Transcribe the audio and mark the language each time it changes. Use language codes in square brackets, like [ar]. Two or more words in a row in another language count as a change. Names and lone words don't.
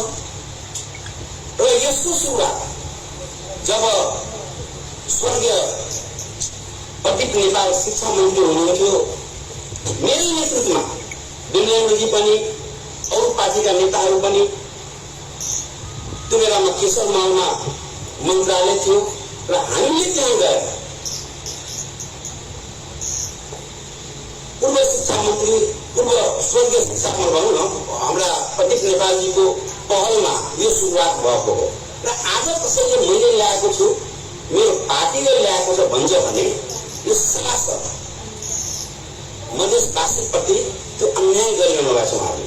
[ne] र यसको सुरुवात जब स्वर्गीय प्रदीप नेपाल शिक्षा मन्त्री हुनुहुन्थ्यो। मेरै नेतृत्वमा विनयजी पनि अरू पार्टीका नेताहरू पनि त्यो बेलामा केशव मालमा मन्त्रालय थियो र हामीले त्यहाँ गएर पूर्व शिक्षा मन्त्री पूर्व स्वर्गीय शिक्षा मन्त्री भनौँ न हाम्रा प्रदीप नेपालजीको पहलमा यो सुरुवात भएको हो र आज कसैले मैले ल्याएको छु मेरो पार्टीले ल्याएको छ भन्छ भने यो सरासर मधेसवासीप्रति त्यो अन्याय गरिरहनु भएको छ उहाँहरूले।